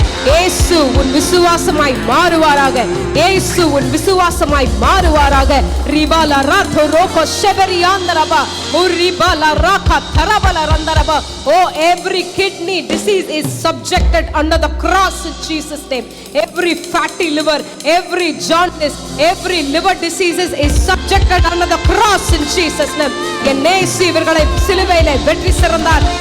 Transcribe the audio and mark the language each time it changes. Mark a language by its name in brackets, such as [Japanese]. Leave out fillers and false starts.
[Tamil] இயேசு உன் விசுவாசமாய் மாறுவாராக. இயேசு உன் விசுவாசமாய் மாறுவாராக. ரிபால ராதோ ரோகோ ஷெபரியாந்தரபா உரிபால Raaga தரபல ரந்தரபா. [English] Oh, every kidney disease is subjected under the cross in Jesus name. Every fatty liver, every jaundice, every liver diseases is subjected under the cross in Jesus name. [Tamil] என்னேசு இவர்களை சிலுவையிலே வெற்றி சிறந்தார்.